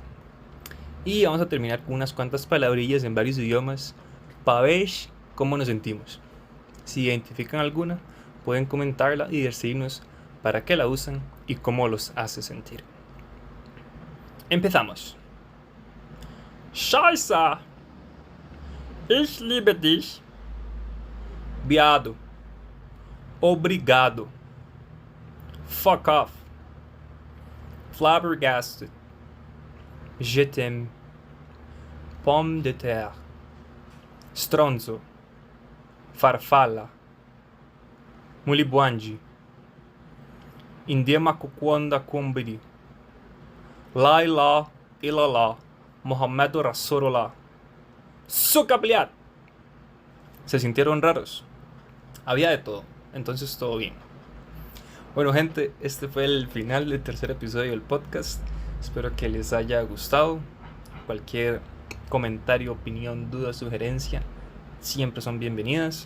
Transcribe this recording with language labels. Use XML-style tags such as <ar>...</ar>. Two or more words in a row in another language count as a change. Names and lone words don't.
<es>Y vamos a terminar con unas cuantas palabrillas en varios idiomas para ver cómo nos sentimos. Si identifican alguna, pueden comentarla y decirnos para qué la usan y cómo los hace sentir. Empezamos.</es> <de>Scheiße! Ich liebe dich.</de> <pt>Viado.</pt> <en>Obrigado. Fuck off.</en> <fr>Flabbergasted. Je t'aime. Pomme de terre. Stronzo.</fr> <it>Farfalla. Mulibwanji.</it> <ny>Indema kukwanda kumbiri.</ny> <ar>لا إله إلا الله. محمد رسول الله.</ar> <es>Sukabliat. ¿Se sintieron raros? Había de todo, entonces todo bien. Bueno, gente, este fue el final del tercer episodio del podcast. Espero que les haya gustado. Cualquier comentario, opinión, duda, sugerencia siempre son bienvenidas.</es>